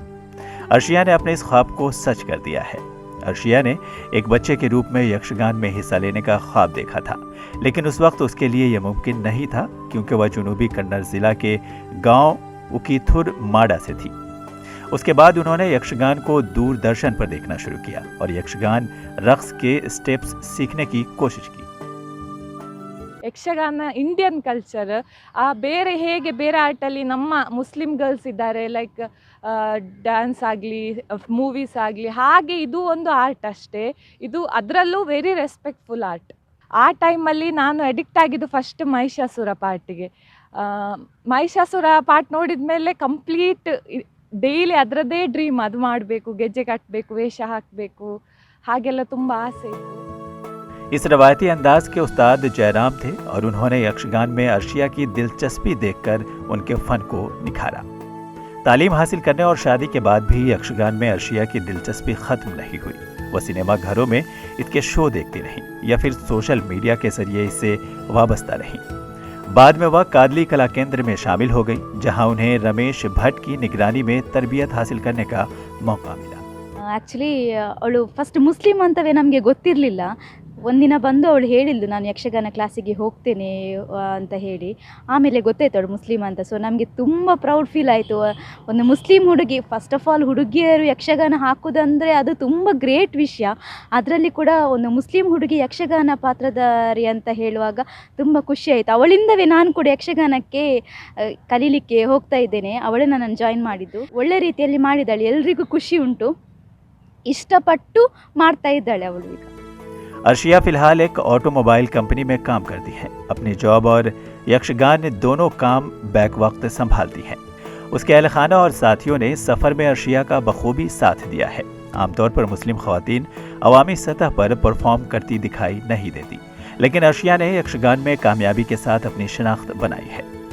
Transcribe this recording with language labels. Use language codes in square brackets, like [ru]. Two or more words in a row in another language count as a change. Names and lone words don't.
[ur] عرشیہ نے اپنے اس خواب کو سچ کر دیا ہے۔ عرشیہ نے ایک بچے کے روپ میں یکشگان میں حصہ لینے کا خواب دیکھا تھا، لیکن اس وقت اس کے لیے یہ ممکن نہیں تھا کیونکہ وہ جنوبی کنڑ ضلع کے گاؤں اکیتھور ماڑا سے تھی. اس کے بعد انہوں نے یکشگان کو دوردرشن پر دیکھنا شروع کیا اور یکشگان رقص کے اسٹیپس سیکھنے کی کوشش کی. [kn] ಯಕ್ಷಗಾನ [en] ಇಂಡಿಯನ್ ಕಲ್ಚರ್ [kn] ಬೇರೆ ಹೇಗೆ ಬೇರೆ ಆರ್ಟಲ್ಲಿ ನಮ್ಮ [en] ಮುಸ್ಲಿಂ ಗರ್ಲ್ಸ್ [kn] ಇದ್ದಾರೆ, [en] ಲೈಕ್ ಡ್ಯಾನ್ಸ್ [kn] ಆಗಲಿ ಮೂವೀಸ್ ಆಗಲಿ, ಹಾಗೆ ಇದು ಒಂದು ಆರ್ಟ್ ಅಷ್ಟೇ. ಇದು ಅದರಲ್ಲೂ [en] ವೆರಿ ರೆಸ್ಪೆಕ್ಟ್ಫುಲ್ ಆರ್ಟ್. [kn] ಆ ಟೈಮಲ್ಲಿ ನಾನು ಅಡಿಕ್ಟ್ ಆಗಿದ್ದು ಫಸ್ಟ್ ಮಹಿಷಾಸುರ ಪಾರ್ಟಿಗೆ. ಮಹಿಷಾಸುರ ಪಾರ್ಟ್ ನೋಡಿದ ಮೇಲೆ [en] ಕಂಪ್ಲೀಟ್ ಡೈಲಿ [kn] ಅದರದ್ದೇ ಡ್ರೀಮ್, ಅದು ಮಾಡಬೇಕು, ಗೆಜ್ಜೆ ಕಟ್ಟಬೇಕು, ವೇಷ ಹಾಕಬೇಕು, ಹಾಗೆಲ್ಲ ತುಂಬ ಆಸೆ ಇತ್ತು। [ur] اس روایتی انداز کے استاد جے رام تھے اور انہوں نے یکشگان میں عرشیہ کی دلچسپی دیکھ کر ان کے فن کو نکھارا. تعلیم حاصل کرنے اور شادی کے بعد بھی یکشگان میں عرشیہ کی دلچسپی ختم نہیں ہوئی. وہ سنیما گھروں میں اس کے شو دیکھتی رہیں یا پھر [en] social media [ur] کے ذریعے اس سے وابستہ رہیں. بعد میں وہ کادلی کلا کیندر میں شامل ہو گئی، جہاں انہیں رمیش بھٹ کی نگرانی میں تربیت حاصل کرنے کا موقع ملا. [kn] ಆ್ಯಕ್ಚುಲಿ ಅವಳು ಫಸ್ಟ್ ಮುಸ್ಲಿಮ್ ಅಂತವೇ ನಮಗೆ ಗೊತ್ತಿರಲಿಲ್ಲ. ಒಂದಿನ ಬಂದು ಅವಳು ಹೇಳಿದ್ಲು ನಾನು ಯಕ್ಷಗಾನ ಕ್ಲಾಸಿಗೆ ಹೋಗ್ತೇನೆ ಅಂತ ಹೇಳಿ. ಆಮೇಲೆ ಗೊತ್ತಾಯ್ತು ಅವಳು ಮುಸ್ಲಿಮ್ ಅಂತ. ಸೊ ನಮಗೆ ತುಂಬ [en] ಪ್ರೌಡ್ ಫೀಲ್ [kn] ಆಯಿತು. ಒಂದು ಮುಸ್ಲಿಂ ಹುಡುಗಿ, [en] ಫಸ್ಟ್ ಆಫ್ ಆಲ್ [kn] ಹುಡುಗಿಯರು ಯಕ್ಷಗಾನ ಹಾಕೋದಂದರೆ ಅದು ತುಂಬ ಗ್ರೇಟ್ ವಿಷಯ. ಅದರಲ್ಲಿ ಕೂಡ ಒಂದು ಮುಸ್ಲಿಂ ಹುಡುಗಿ ಯಕ್ಷಗಾನ ಪಾತ್ರಧಾರಿ ಅಂತ ಹೇಳುವಾಗ ತುಂಬ ಖುಷಿ ಆಯಿತು. ಅವಳಿಂದವೇ ನಾನು ಕೂಡ ಯಕ್ಷಗಾನಕ್ಕೆ ಕಲೀಲಿಕ್ಕೆ ಹೋಗ್ತಾ ಇದ್ದೇನೆ. ಅವಳೇ ನನ್ನನ್ನು ಜಾಯಿನ್ ಮಾಡಿದ್ದು. ಒಳ್ಳೆ ರೀತಿಯಲ್ಲಿ ಮಾಡಿದ್ದಾಳೆ, ಎಲ್ರಿಗೂ ಖುಷಿ ಉಂಟು, ಇಷ್ಟಪಟ್ಟು ಮಾಡ್ತಾ ಇದ್ದಾಳೆ ಅವಳು ಈಗ। [ur] عرشیہ فی الحال ایک [en] automobile company [ur] میں کام کرتی ہیں. اپنی جاب اور یکشگان دونوں کام بیک وقت سنبھالتی ہیں. اس کے اہل خانہ اور ساتھیوں نے سفر میں عرشیہ کا بخوبی ساتھ دیا ہے. عام طور پر مسلم خواتین عوامی سطح پر پرفارم کرتی دکھائی نہیں دیتی، لیکن عرشیہ نے یکشگان میں کامیابی کے ساتھ اپنی شناخت بنائی ہے.